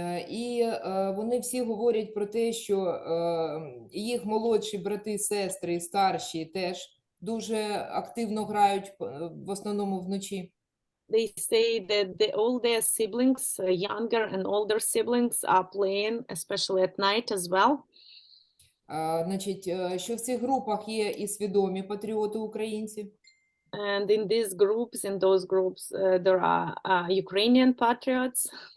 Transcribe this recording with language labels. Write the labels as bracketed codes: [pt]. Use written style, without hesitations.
[uk] І вони всі говорять про те, що їх молодші брати, сестри і старші теж дуже активно грають, в основному вночі. [en] They say that all their siblings, younger and older siblings, are playing, especially at night as well. [uk] Значить, що в цих групах є і свідомі патріоти українці. [en] And in those groups, there are Ukrainian patriots.